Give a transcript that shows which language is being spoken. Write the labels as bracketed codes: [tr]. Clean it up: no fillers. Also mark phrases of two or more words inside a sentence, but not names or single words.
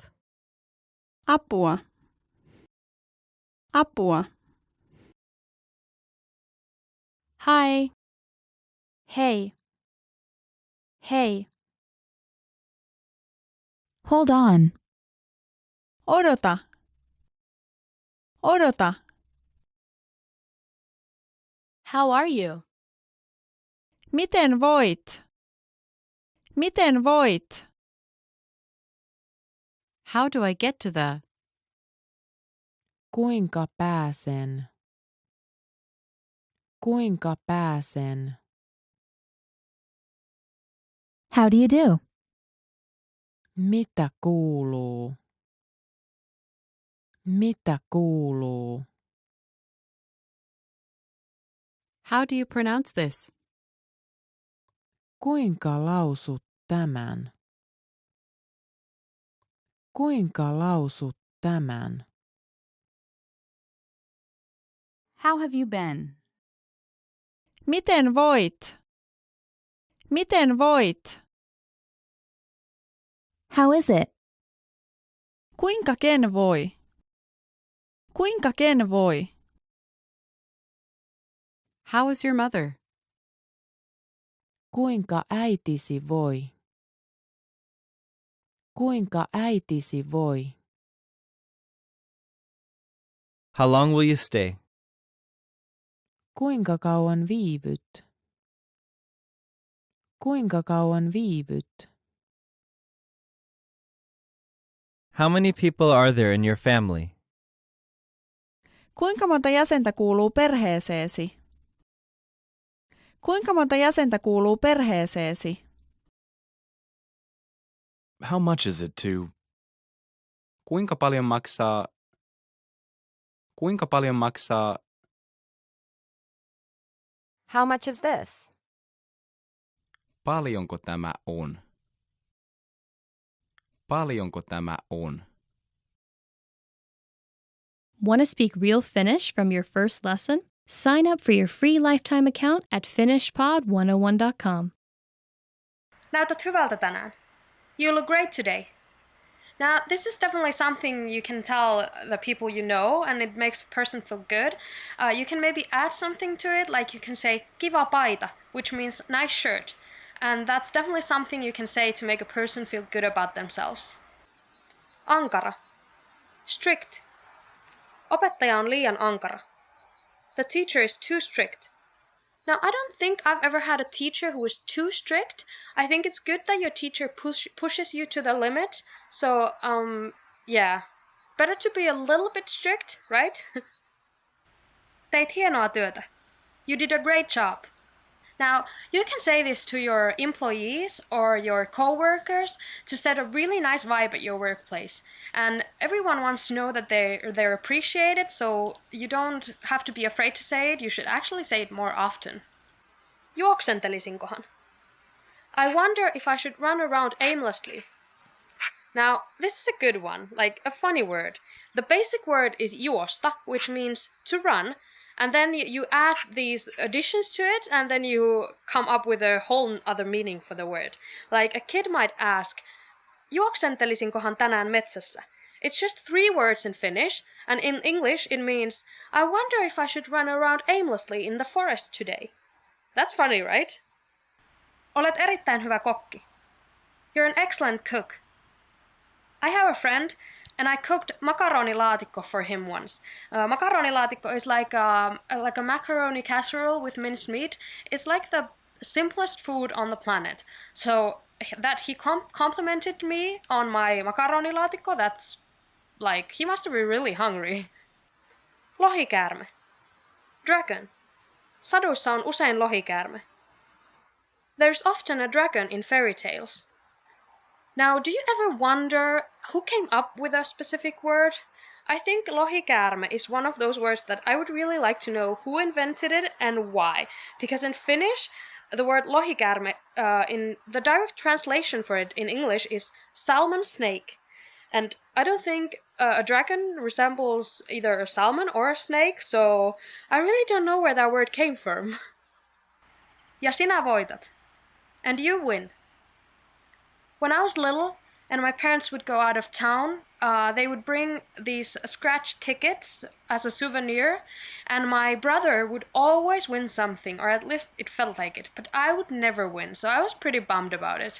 [fi] Apua. Apua. [en] Hi. Hey. Hey. Hold on. [fi] Odota. Odota. [en] How are you? [fi] Miten voit? Miten voit? [en] How do I get to the? [fi] Kuinka pääsen? Kuinka pääsen? [en] How do you do? [fi] Mitä kuuluu? Mitä kuuluu? [en] How do you pronounce this? [fi] Kuinka lausut tämän? Kuinka lausut tämän? [en] How have you been? [fi] Miten voit? Miten voit? [en] How is it? [fi] Kuinka ken voi? Kuinka ken voi? [en] How is your mother? [fi] Kuinka äitisi voi? Kuinka äitisi voi? [en] How long will you stay? [fi] Kuinka kauan viivyt? Kuinka kauan viivyt? [en] How many people are there in your family? [fi] Kuinka monta jäsentä kuuluu perheeseesi? Kuinka monta jäsentä kuuluu perheeseesi? [en] How much is it to? [fi] Kuinka paljon maksaa? Kuinka paljon maksaa? [en] How much is this? [fi] Paljonko tämä on? Paljonko tämä on? [en] Want to speak real Finnish from your first lesson? Sign up for your free lifetime account at finishpod101.com. [fi] Näytät hyvältä tänään. [en] You look great today. Now, this is definitely something you can tell the people you know, and it makes a person feel good. You can maybe add something to it, like you can say, [fi] kiva paita, [en] which means nice shirt. and that's definitely something you can say to make a person feel good about themselves. [fi] Ankara. Strict. Opettaja on liian ankara. [en] The teacher is too strict. Now, I don't think I've ever had a teacher who was too strict. I think it's good that your teacher pushes you to the limit. So, yeah. Better to be a little bit strict, right? [fi] Teit hienoa työtä. [en] You did a great job. Now, you can say this to your employees or your co-workers to set a really nice vibe at your workplace. And everyone wants to know that they're appreciated, so you don't have to be afraid to say it. You should actually say it more often. [fi] Juoksentelisinkohan? [en] I wonder if I should run around aimlessly. Now, this is a good one, like a funny word. The basic word is juosta, which means to run, and then you add these additions to it, and then you come up with a whole other meaning for the word. Like a kid might ask, [fi] juoksentelisinkohan tänään metsässä? [en] It's just 3 words in Finnish, and in English it means, I wonder if I should run around aimlessly in the forest today. That's funny, right? [fi] Olet erittäin hyvä kokki. [en] You're an excellent cook. I have a friend, and I cooked makaronilaatikko for him once. Makaronilaatikko is like a macaroni casserole with minced meat. It's like the simplest food on the planet. So that he complimented me on my makaronilaatikko, that's like, he must be really hungry. [fi] Lohikäärme. Dragon. Saduissa on usein lohikäärme. [en] There's often a dragon in fairy tales. Now, do you ever wonder who came up with a specific word? I think lohikäärme is one of those words that I would really like to know who invented it and why. Because in Finnish, the word lohikäärme, in the direct translation for it in English is salmon snake. And I don't think a dragon resembles either a salmon or a snake, so I really don't know where that word came from. [fi] Ja sinä voitat. [en] And you win. When I was little and my parents would go out of town, they would bring these scratch tickets as a souvenir, and my brother would always win something, or at least it felt like it, but I would never win, so I was pretty bummed about it.